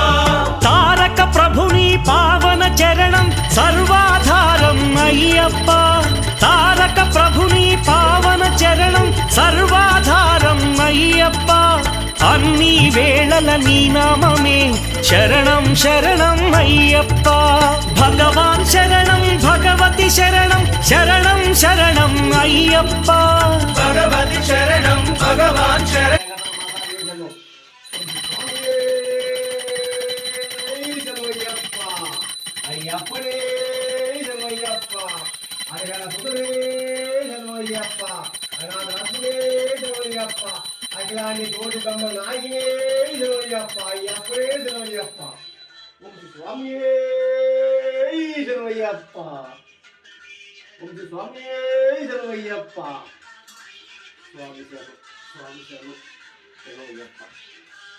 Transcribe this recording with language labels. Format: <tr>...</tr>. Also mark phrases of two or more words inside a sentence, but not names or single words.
<te>తారక ప్రభుని పావన చరణం సర్వాధారం అయ్యప్పా తారక ప్రభుని పావన చరణం సర్వాధారం అయ్యప్పా అన్నీ వేళల నీ నామమే శరణం శరణం అయ్యప్పా భగవాన్ శరణం భగవతి శరణం శరణం శరణం అయ్యప్పా</te> <sa>भगवति शरणं भगवान् शरणं</sa> <te>అయ్యప్పనే శరణమయ్యప్ప అరగల పుత్రే శరణమయ్యప్ప అనాథనే శరణమయ్యప్ప అఖిలాని కోటి బ్రహ్మ నాయనే శరణమయ్యప్ప అయ్యప్పనే శరణమయ్యప్ప ఓం స్వామియే శరణమయ్యప్ప ఓం స్వామియే శరణమయ్యప్ప స్వామి శరణం శరణమయ్యప్ప</te>